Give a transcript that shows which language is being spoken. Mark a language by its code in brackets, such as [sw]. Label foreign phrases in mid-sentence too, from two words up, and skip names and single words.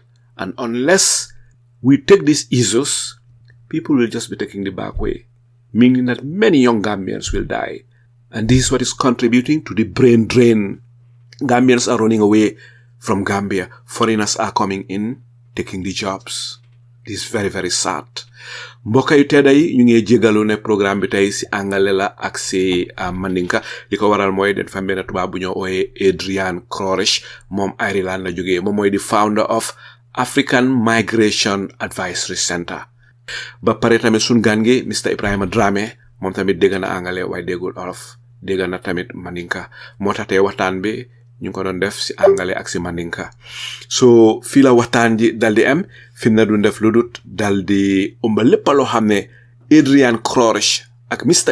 [en] And unless we take these issues, people will just be taking the back way, meaning that many young Gambians will die. And this is what is contributing to the brain drain. Gambians are running away from Gambia. Foreigners are coming in, taking the jobs. This is very, very sad. [wo] Mbokk yu tedda yi ñu ngi jégalu ne programme bi tey si angale la ak si mandinka li ko waral mooy den fa benn tubaab bu ñoo ooyee Adrian Crorish moom Ireland la jógee moom mooy di [en] founder of African Migration Advisory Center. [wo] Ba pare tamit sun gan gi Mr. Ebrima Drammeh moom tamit dégg na angale waaye déggul olof dégg na tamit mandinka moo tax tey waxtaan bi ñu ko doon def si angale ak si mandinka so fii la waxtaan ji daldi am fi na du def lu dut daldi umba lépp loo xam ne Adrian Crorish ak Mr.